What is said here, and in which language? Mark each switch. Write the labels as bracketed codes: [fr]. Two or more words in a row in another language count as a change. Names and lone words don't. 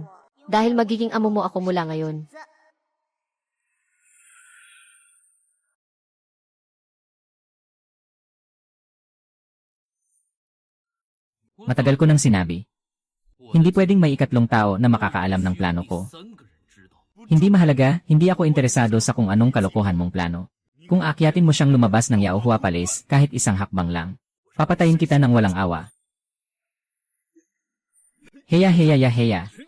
[tl] Dahil magiging amo mo ako mula ngayon. Matagal ko nang sinabi. Hindi pwedeng may ikatlong tao na makakaalam ng plano ko. [zh] 3 个人知道。 [tl] Hindi mahalaga, hindi ako interesado sa kung anong kalokohan mong plano. Kung aakyatin mo siyang lumabas ng Yaohua Palace kahit isang hakbang lang, papatayin kita ng walang awa. Heya heya ya heya.